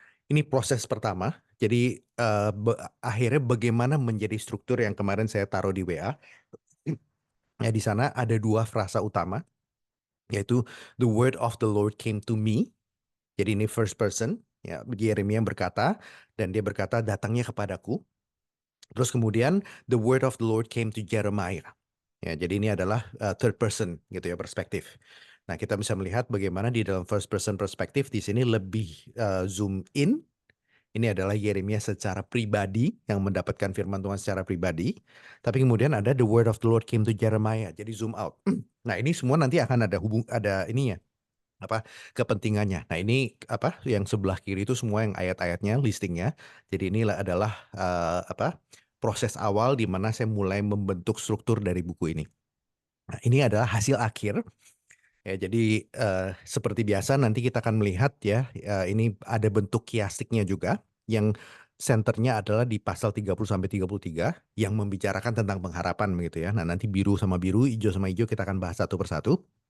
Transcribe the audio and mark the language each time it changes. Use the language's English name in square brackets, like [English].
[Indonesian] Ini proses pertama. Jadi, akhirnya bagaimana menjadi struktur yang kemarin saya taruh di WA. Ya di sana ada 2 frasa utama, yaitu [English] "The word of the Lord came to me." [Indonesian] Jadi ini first person, ya Yeremia berkata, dan dia berkata, "Datangnya kepadaku." Terus kemudian [English] "The word of the Lord came to Jeremiah." [Indonesian] Ya jadi ini adalah, third person gitu ya, perspektif. Nah kita bisa melihat bagaimana di dalam first person perspektif di sini lebih, zoom in. Ini adalah Yeremia secara pribadi yang mendapatkan firman Tuhan secara pribadi. Tapi kemudian ada [English] "The word of the Lord came to Jeremiah." [Indonesian] Jadi zoom out. Nah, ini semua nanti akan ada ininya, apa, kepentingannya. Nah, ini apa, yang sebelah kiri itu semua yang ayat-ayatnya, listingnya. Jadi adalah, apa, proses awal di mana saya mulai membentuk struktur dari buku ini. Nah, ini adalah hasil akhir. Ya, jadi, seperti biasa nanti kita akan melihat ya, ini ada bentuk kiastiknya juga, yang senternya adalah di pasal 30 sampai 33 yang membicarakan tentang pengharapan begitu ya. Nah, nanti biru sama biru, hijau sama hijau kita akan bahas satu persatu.